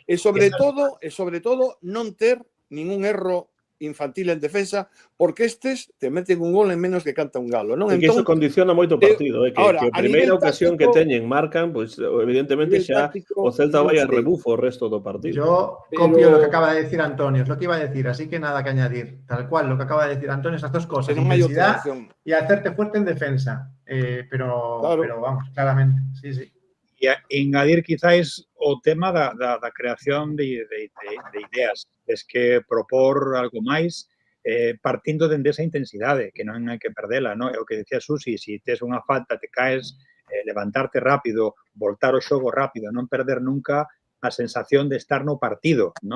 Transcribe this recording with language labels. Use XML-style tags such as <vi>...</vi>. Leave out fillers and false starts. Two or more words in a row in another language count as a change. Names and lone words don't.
<gl>E sobre todo non ter ningún erro infantil en defensa, porque estes te meten un gol en menos que canta un galo, non? E que iso condiciona moito o partido, que a primeira ocasión que teñen marcan, pois evidentemente xa o Celta vai a rebufo o resto do partido.</gl> <es>Yo copio lo que acaba de decir Antonio, es lo que iba a decir, así que nada que añadir. Tal cual, lo que acaba de decir Antonio, esas dos cosas, intensidad y hacerte fuerte en defensa. Pero vamos, claramente, sí.</es> <gl>E engadir quizáis o tema da creación de ideas. Es que propor algo máis partindo dende esa intensidade, que non hai que perdela, non? É o que decía Susi, se tes unha falta, te caes, levantarte rápido, voltar o xogo rápido, non perder nunca a sensación de estar no partido, non?</gl>